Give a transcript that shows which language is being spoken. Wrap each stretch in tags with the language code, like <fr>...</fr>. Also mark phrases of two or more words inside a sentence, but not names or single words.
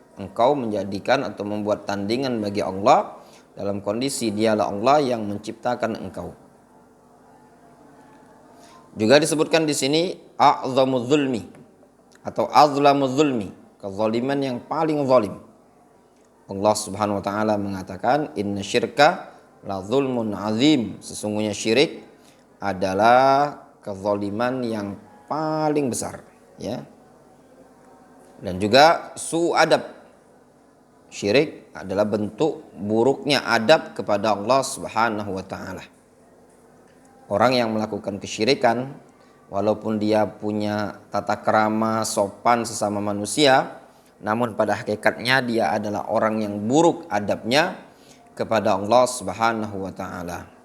<id>Engkau menjadikan atau membuat tandingan bagi Allah dalam kondisi dialah Allah yang menciptakan engkau. Juga disebutkan di sini</id> <ar>أعظم الظلم</ar> <id>atau</id> <ar>أظلم الظلم,</ar> <id>kezaliman yang paling zalim. Allah</id> <ar>سبحانه وتعالى</ar> <id>mengatakan,</id> <ar>"إن الشرك لظلم عظيم."</ar> <id>Sesungguhnya syirik adalah kezaliman yang paling besar, ya. Dan juga</id> <ar>سوء أدب.</ar> <id>Syirik adalah bentuk buruknya adab kepada Allah</id> <ar>سبحانه وتعالى.</ar> <id>Orang yang melakukan kesyirikan, walaupun dia punya tata krama sopan sesama manusia, namun pada hakikatnya dia adalah orang yang buruk adabnya kepada Allah</id> <ar>سبحانه وتعالى.</ar>